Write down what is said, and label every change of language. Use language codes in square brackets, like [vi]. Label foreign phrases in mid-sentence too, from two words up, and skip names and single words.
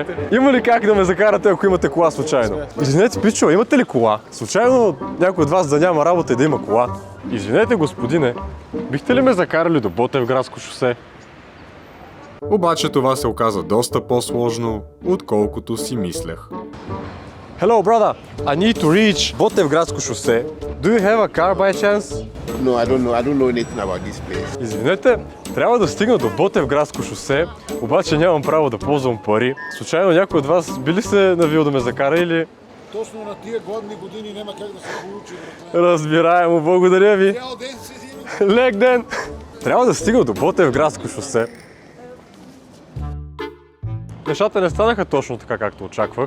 [bg] Има ли как да ме закарате, ако имате кола случайно? Извинете, пичо, имате ли кола? Случайно някой от вас да няма работа и да има кола? Извинете, господине, бихте ли ме закарали до Ботевградско шосе? Обаче това се оказа доста по-сложно, отколкото си мислех. [en] Hello, brother. I need to reach Ботевградско шосе. Do you have a car by chance? No, I don't know. I don't know anything about this place. [bg] Извинете, трябва да стигна до Ботевградско шосе, обаче нямам право да ползвам пари. Случайно някой от вас би ли се навил да ме закара или... Точно на тия гладни години няма как да се получи, брат. Разбираемо, благодаря ви. Цял ден седим. Лек ден! Трябва да стигна до Ботевградско шосе. Нещата не станаха точно така, както очаквах.